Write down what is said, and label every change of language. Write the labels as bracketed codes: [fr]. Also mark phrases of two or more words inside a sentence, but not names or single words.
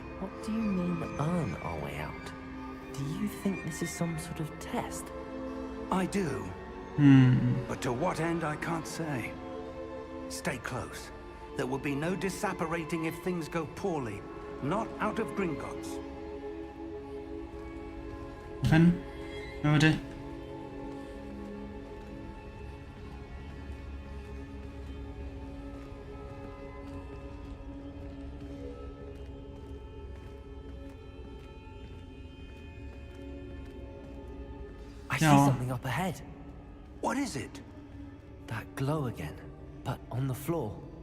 [en] What do you mean, earn our way out? Do you think this is some sort of test? I do. But to what end, I can't say. Stay close. There will be no disapparating if things go poorly. Not out of Gringotts. [da] Fanden? Hvad var det? [en] I see Yeah. something up ahead. What is it? That glow again, but on the floor.